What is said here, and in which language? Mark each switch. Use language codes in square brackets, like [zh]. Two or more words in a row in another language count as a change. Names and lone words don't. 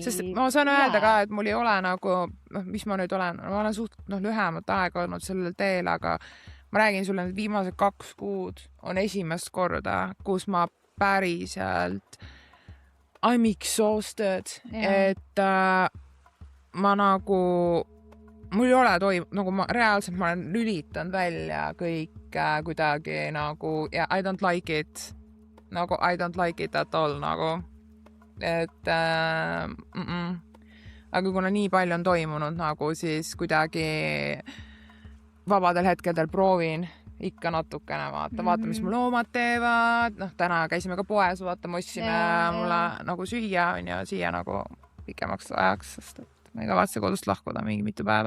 [et] Sest ma saan öelda ka, et mul ei ole nagu, mis ma nüüd olen, ma olen suht lühemat aega olnud sellel teel, aga ma räägin sulle, et viimased 2 kuud on esimest korda, kus ma päriselt [en] I'm exhausted, [et] et ma nagu mul ei ole nagu ma reaalselt ma olen lülitanud välja kõik kuidagi nagu ja [en] I don't like it. [et] Nagu [en] I don't like it at all [et] nagu, et aga kuna nii palju on toimunud nagu, siis kuidagi vabadel hetkedel proovin ikka natukene vaata, mis mu loomad teevad, täna käisime ka poes, vaata, me ostsime mulle nagu süüa, on ju, siia nagu pikemaks ajaks, sest et ma ei kavatse kodust lahkuda mingi mitu päeva.